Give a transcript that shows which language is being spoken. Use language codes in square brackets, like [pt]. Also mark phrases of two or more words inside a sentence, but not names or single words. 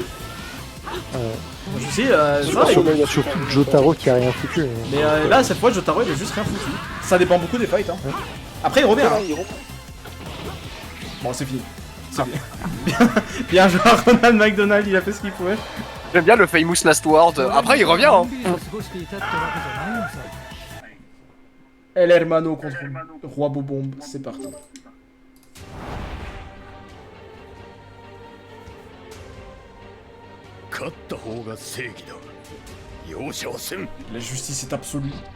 [fr] Je me suis dit, ça, Surtout Jotaro qui a rien foutu. mais là cette fois Jotaro il a juste rien foutu. Ça dépend beaucoup des fights. Hein. Après il revient. Hein. Bon, c'est fini. C'est fini. Bien joué à Ronald McDonald, il a fait ce qu'il pouvait. J'aime bien le [en] famous last word. [fr] Après, il revient. Hein. [ja] のんびりと過ごしていたってわけじゃないのさ。 [fr] El Hermano contre Roi Bobomb, c'est parti. La justice est absolue.